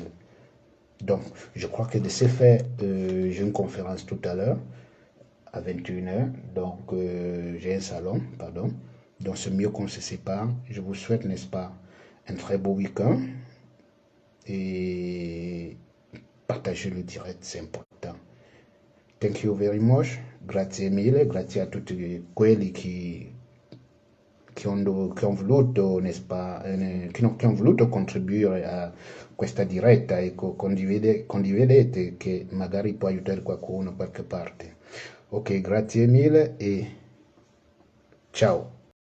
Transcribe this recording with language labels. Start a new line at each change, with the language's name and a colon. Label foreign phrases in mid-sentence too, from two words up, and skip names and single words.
French: Donc, je crois que de ce fait, j'ai une conférence tout à l'heure à 21h. Donc, j'ai un salon, pardon. Donc, c'est mieux qu'on se sépare. Je vous souhaite, n'est-ce pas, un très beau week-end. Et partagez le direct, c'est important.
English: Thank you very much.
Italian: Grazie mille. Grazie a tutti quelli che hanno voluto,
French: n'est-ce pas,
Italian: che hanno voluto contribuire a questa diretta e condividete che magari può aiutare qualcuno da qualche parte. Ok, grazie mille e ciao.